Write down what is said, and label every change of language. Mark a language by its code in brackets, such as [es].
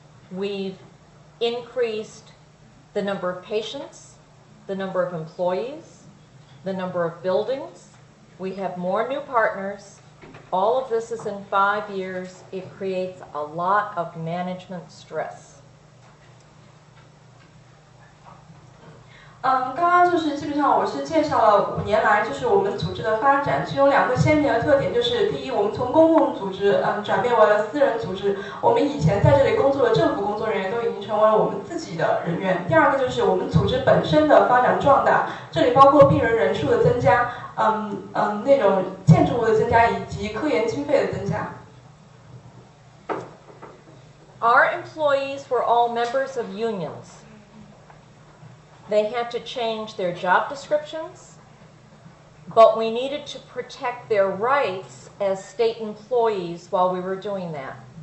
[en] We've increased the number of patients, the number of employees, the number of buildings. We have more new partners. All of this is in 5 years. It creates a lot of management stress. [zh] 刚刚就是基本上我是介绍了5年来就是我们组织的发展，其中2个鲜明的特点就是第一，我们从公共组织转变为了私人组织，我们以前在这里工作的政府工作人员都已经成为了我们自己的人员。第二个就是我们组织本身的发展壮大，这里包括病人人数的增加，那种建筑物的增加以及科研经费的增加。 [en] Our employees were all members of unions. They had to change their job descriptions, but we needed to protect their rights as state employees while we were doing that.